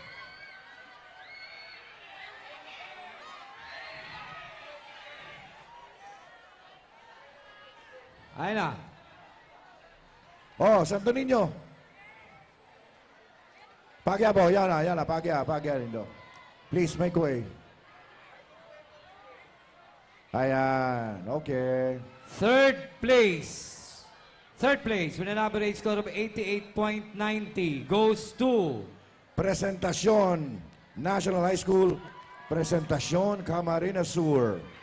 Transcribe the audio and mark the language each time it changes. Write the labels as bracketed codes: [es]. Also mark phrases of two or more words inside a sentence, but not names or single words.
[bik] Ayun na. Santo Niño. Pagya po, yan na, pagya rin do. [en] Please make way. Ayan, okay. 3rd place with an average score of 88.90 goes to Presentacion National High School, Presentacion, Camarines Sur.